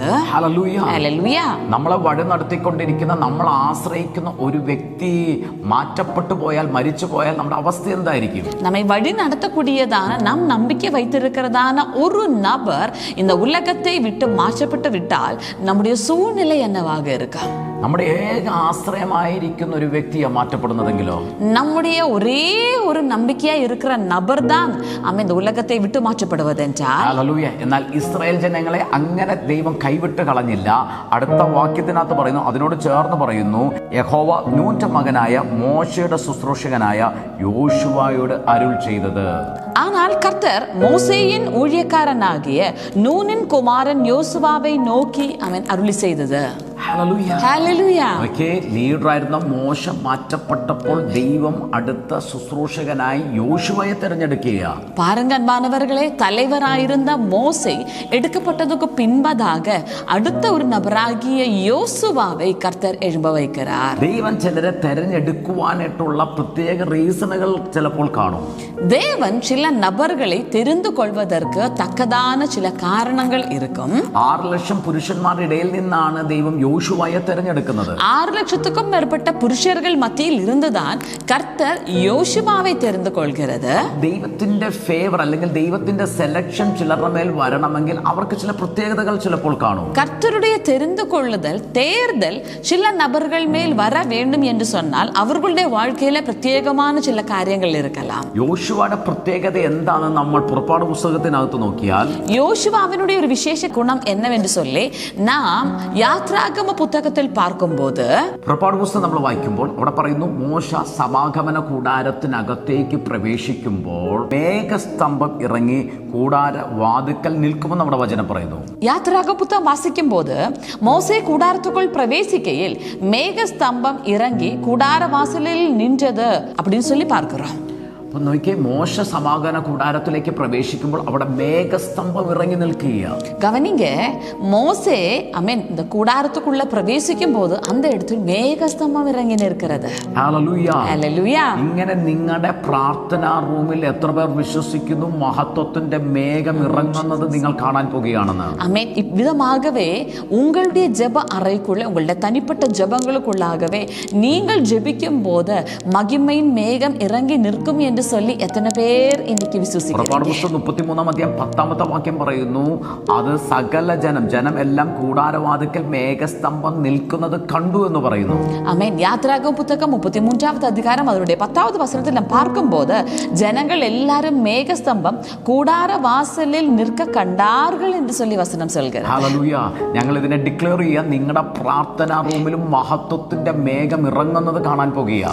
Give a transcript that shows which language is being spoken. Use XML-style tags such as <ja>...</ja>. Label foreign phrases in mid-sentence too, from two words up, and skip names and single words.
<ml>ഹല്ലേലൂയ. ഹല്ലേലൂയ. നമ്മളെ വഴി നടത്തിക്കൊണ്ടിരിക്കുന്ന, നമ്മൾ ആശ്രയിക്കുന്ന ഒരു വ്യക്തി മാറ്റപ്പെട്ടു പോയാൽ, മരിച്ചു പോയാൽ നമ്മുടെ അവസ്ഥ എന്തായിരിക്കും?</ml> <ta>நம்மை வழி நடத்தக்கூடியதான, நாம் நம்பிக்கை வைத்திருக்கிறதான ஒரு நபர் இந்த உலகத்தை விட்டு மாற்றப்பட்டு விட்டால் நம்முடைய சூழ்நிலை என்னவாக இருக்கா?</ta> <ml>നമ്മുടെ ഏക ആശ്രയമായിരിക്കുന്ന ഒരു വ്യക്തിയെ മാറ്റപ്പെടുന്നതെങ്കിലോ?</ml> <ta>நம்முடைய ஒரே ஒரு நம்பிக்கையா இருக்கிற நபர் தான் இந்த உலகத்தை விட்டு மாற்றப்படுவதென்றால்.</ta> <ml>ഹല്ലേലൂയ. എന്നാൽ ഇസ്രായേൽ ജനങ്ങളെ അങ്ങനെ ദൈവം കൈവിട്ട് കളഞ്ഞില്ല. അടുത്ത വാക്യത്തിനകത്ത് പറയുന്നു, അതിനോട് ചേർന്ന് പറയുന്നു, യഹോവ നൂന്റെ മകനായ മോശയുടെ ശുശ്രൂഷകനായ യോശുവയോട് അരുൾ ചെയ്തത്.</ml> <ta>ஆனால் கர்த்தர் மோசேயின் ஊழியக்காரனாகிய நூனின் குமாரன் யோசுவாவை நோக்கி அவன் அருளி செய்தது.</ta> <ml>ലീഡറായിരുന്ന മോശ മാറ്റപ്പെട്ടപ്പോൾ ദൈവം അടുത്ത ശുശ്രൂഷകനായി യോശുവയെ തിരഞ്ഞെടുക്കുക.</ml> <ta>பாருங்க அன்பானவர்களே, தலைவராயிருந்த மோசே எடுக்கப்பட்டதுக்கு பின்பதாக அடுத்த ஒரு நபராகிய யோசுவாவை கர்த்தர் எழும்ப வைக்கிறார்.</ta> <ml>ദൈവം ചിലരെ തിരഞ്ഞെടുക്കുവാനായിട്ടുള്ള പ്രത്യേക റീസണുകൾ ചിലപ്പോൾ കാണും.</ml> <ta>தேவன் சில நபர்களை தெரிந்து கொள்வதற்கு தக்கதான சில காரணங்கள் இருக்கும்.</ta> <ml>6 ലക്ഷം പുരുഷന്മാരുടെ ഇടയിൽ നിന്നാണ് ദൈവം യോശുവയെ തെരഞ്ഞെടുക്കുന്നത്.</ml> <ta>6,00,000க்கும் மேற்பட்ட புருஷர்கள் மத்தியில் இருந்துதான் கர்த்தர் யோசுவாவை தெரிந்து கொள்கிறது.</ta> <ml>ദൈവത്തിന്റെ ഫേവർ അല്ലെങ്കിൽ ദൈവത്തിന്റെ സെലക്ഷൻ ചിലരുടെ മേൽ വരണമെങ്കിൽ അവർക്ക് ചില പ്രത്യേകതകൾ ചിലപ്പോൾ കാണും.</ml> <ta>கர்த்தருடைய தெரிந்து கொள்ளுதல் தேர்தல் சில நபர்கள் மேல் வர வேண்டும் என்று சொன்னால் அவர்களுடைய வாழ்க்கையில பிரத்யேகமான சில காரியங்கள் இருக்கலாம்.</ta> <ml>യോശുവയുടെ പ്രത്യേകത എന്താണെന്ന് നമ്മൾ പുറപ്പാട് പുസ്തകത്തിനകത്ത് നോക്കിയാൽ</ml> <ta>யோசுவாவினுடைய ஒரு விசேஷ குணம் என்னவென்று சொல்லி நாம் யாத்ராகம புத்தகத்தில் பார்க்கும்போது</ta> <ml>പുറപ്പാട് പുസ്തകം നമ്മൾ വായിക്കുമ്പോൾ അവിടെ പറയുന്നു മോശ സമാഗമന കൂടാരത്തിനകത്തേക്ക് പ്രവേശിക്കുമ്പോൾ മേഘസ്തംഭം ഇറങ്ങി കൂടാര വാതിക്കൽ നിൽക്കുമെന്ന് നമ്മുടെ വചനം പറയുന്നു.</ml> <ta>யாத்ராகம புத்தகம் வாசிக்கும் போது மோசே கூடாரத்துக்குள் பிரவேசிக்கையில் மேகஸ்தம்பம் இறங்கி கூடார வாசலில் நின்றது அப்படின்னு சொல்லி பார்க்கிறோம்.</ta> <ml>അപ്പൊ നോക്കിയേ, മോശ സമാഗമന കൂടാരത്തിലേക്ക് പ്രവേശിക്കുമ്പോൾ അവിടെ മേഘസ്തംഭം ഇറങ്ങി നിൽക്കുക.</ml> <ta>கவனிங்க, மோசே இந்த கூடாரத்துக்குள்ள பிரவேசிக்கும் போது அந்த இடத்தில் மேகஸ்தம்பம் இறங்கி நிற்கிறது.</ta> <ml>ഹല്ലേലൂയ. ഹല്ലേലൂയ. ഇങ്ങനെ നിങ്ങളുടെ പ്രാർത്ഥനാ റൂമിൽ എത്ര പേർ വിശ്വസിക്കുന്നു മഹത്വത്തിന്റെ മേഘം ഇറങ്ങുന്നത് നിങ്ങൾ കാണാൻ പോകുകയാണെന്ന്?</ml> <ta>ஆமென். இவ்விதமாகவே உங்களுடைய ஜெப அறைக்குள்ள உங்களுடைய தனிப்பட்ட ஜெபங்களுக்குள்ளாகவே நீங்கள் ஜெபிக்கும் போது மகிமையின் மேகம் இறங்கி நிற்கும் என்று சொல்லி எத்தனை பேர் இன்னைக்கு விசுவாசிக்கிறீங்க?</ta> <ml>33-10 വാക്യം പറയുന്നു, അത് സകല ജനം എല്ലാം കൂടാരവാതിക്കൽ മേഘസ്തംഭം നിൽക്കുന്നത് കണ്ടു എന്ന് പറയുന്നു. ആമേൻ. യാത്രാഗമ പുസ്തകം</ml> <ta>33வது அதிகாரம் அதனுடைய 10வது வசனத்தில் நாம் பார்க்கும்போது ஜனங்கள் எல்லாரும் மேகஸ்தம்பம் கூடார வாசலில் நிற்க கண்டார்கள் என்று சொல்லி வசனம் சொல்கிறது.</ta> <ml>ഹല്ലേലൂയ. ഞങ്ങൾ ഇതിനെ ഡിക്ലെയർ ചെയ്യാൻ നിങ്ങളുടെ പ്രാർത്ഥനാ റൂമിലും മഹത്വത്തിന്റെ മേഘം ഇറങ്ങുന്നത് കാണാൻ പോകുകയാ.</ml>